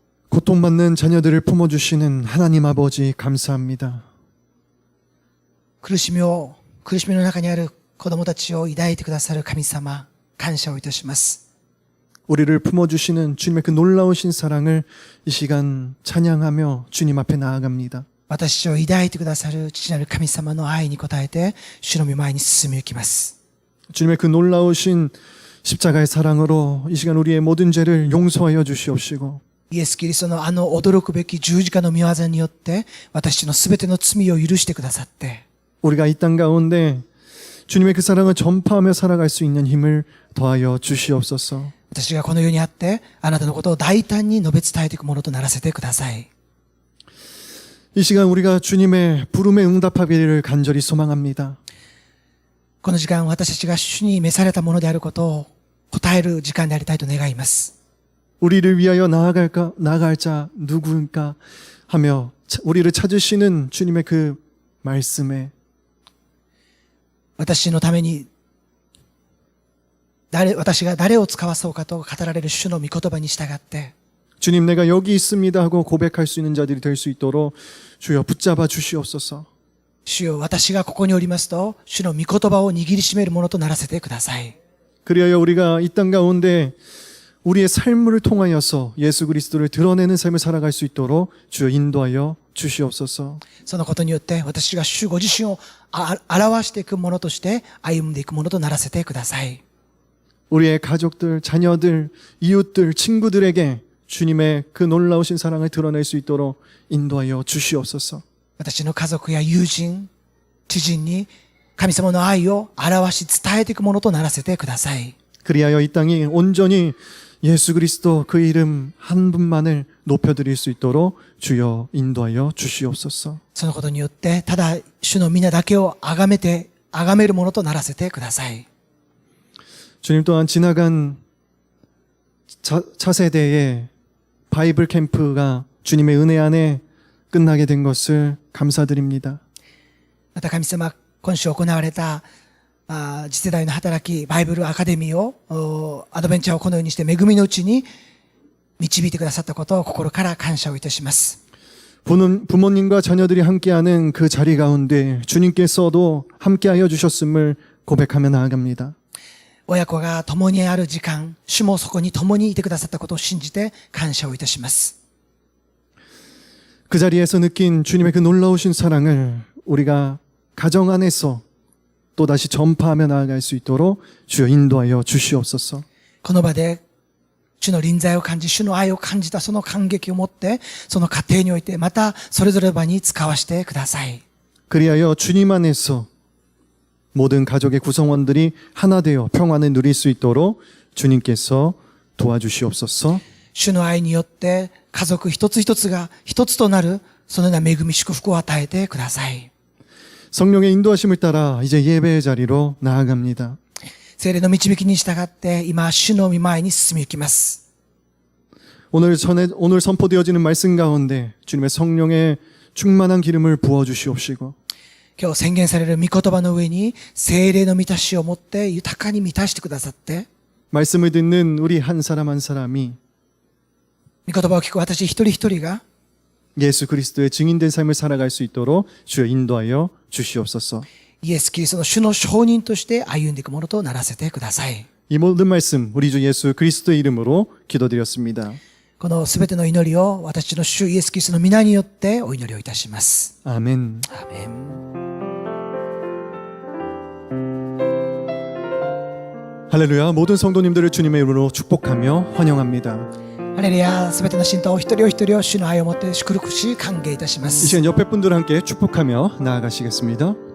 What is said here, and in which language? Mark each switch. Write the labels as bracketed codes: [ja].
[ko] 고통받는 자녀들을 품어주시는 하나님 아버지 감사합니다. [ja] 苦しみの中にある子供たちを抱いてくださる神様、感謝をいたします。 [ko] 우리를 품어주시는 주님의 그 놀라우신 사랑을 이 시간 찬양하며 주님 앞에 나아갑니다. [ja] 私を抱いてくださる父なる神様の愛に応えて、主の御前に進み行きます。 [ko] 주님의 그 놀라우신 십자가의 사랑으로 이 시간 우리의 모든 죄를 용서하여 주시옵시고 [ja] イエス・キリストの驚くべき十字架の御業によって、私のすべての罪を許してくださって、 [ko] 우리가 이 땅 가운데 주님의 그 사랑을 전파하며 살아갈 수 있는 힘을 더하여 주시옵소서. [ja] 私がこの世にあって、あなたのことを大胆に述べ伝えていくものとならせてください。 [ko] 이 시간 우리가 주님의 부름에 응답하기를 간절히 소망합니다. [ja] この時間、私たちが主に召されたものであることを答える時間でありたいと願います。 [ko] 우리를 위하여 나아갈 자 누구인가 하며 우리를 찾으시는 주님의 그 말씀에 [ja] 私のために私が誰を使わそうかと語られる主の御言葉に従って [ko] 주님 내가 여기 있습니다 하고 고백할 수 있는 자들이 될 수 있도록 주여 붙잡아 주시옵소서. [ja] 主よ、私がここにおりますと主の御言葉を握りしめるものとならせてください。 [ko] 그리하여 우리가 이 땅 가운데 우리의 삶을 통하여서 예수 그리스도를 드러내는 삶을 살아갈 수 있도록 주여 인도하여 주시옵소서. [ja] そのことによって私が主ご自身を表していくものとして歩んでいくものとならせてください。 [ko] 우리의 가족들, 자녀들, 이웃들, 친구들에게 주님의 그 놀라우신 사랑을 드러낼 수 있도록 인도하여 주시옵소서. [ja] 私の家族や友人、知人に神様の愛を表し伝えていくものとならせてください。 [ko] 그리하여 이 땅이 온전히 예수 그리스도 그 이름 한 분만을 높여드릴 수 있도록 주여 인도하여 주시옵소서. [ja] そのことによってただ主の皆だけを崇めるものとならせてください。 [ko] 주님 또한 지나간 차세대의 바이블 캠프가 주님의 은혜 안에 끝나게 된 것을 감사드립니다. [ja] また神様、今週行われた次世代の働きバイブルアカデミーをアドベンチャーをこのようにして恵みのうちに導いてくださったことを心から感謝をいたします。 [ko] 부모님과 자녀들이 함께하는 그 자리 가운데 주님께서도 함께하여 주셨음을 고백하며 나아갑니다. [ja] 親子が共にある時間、主もそこに共にいてくださったことを信じて感謝をいたします。 [ko] 그 자리에서 느낀 주님의 그 놀라우신 사랑을 우리가 가정 안에서 또다시 전파하며 나아갈 수 있도록 주여 인도하여 주시옵소서. [ja] この場で主の臨在を感じ、主の愛を感じたその感激を持って、その家庭においてまたそれぞれの場に使わせてください。 [ko] 그리하여 주님 안에서 모든 가족의 구성원들이 하나 되어 평안을 누릴 수 있도록 주님께서 도와주시옵소서. [ja] 主の愛によって家族一つ一つが一つとなるそのような恵み祝福を与えてください。 [ko] 성령의 인도하심을 따라 이제 예배의 자리로 나아갑니다. [ja] 聖霊の導きに従って今主の御前に進み行きます。 [ko] 오늘 선포되어지는 말씀 가운데 주님의 성령의 충만한 기름을 부어 주시옵시고 [ja] 今日宣言される御言葉の上に聖霊の満たしを持って豊かに満たしてくださって [ko] 말씀을 듣는 우리 한 사람 한 사람이 [ja] 御言葉を聞く私一人一人が [ko] 예수 그리스도의 증인된 삶을 살아갈 수 있도록 주여 인도하여 주시옵소서. [ja] イエス・キリストの主の証人として歩んでいくものとならせてください。 [ko] 이 모든 말씀 우리 주 예수 그리스도의 이름으로 기도드렸습니다. [ja] このすべての祈りを私の主イエス・キリストの皆によってお祈りをいたします。 [ko] 아멘. [ja] アーメン。 [ko] 할렐루야. 모든 성도님들을 주님의 이름으로 축복하며 환영합니다. [ja] ハレルヤ、すべての信徒お一人お一人を主の愛をもって祝福し歓迎いたしま [ko] 이 [ja] す。 [ko] 시간 옆에 분들과 함께 축복하며 나아가시겠습니다.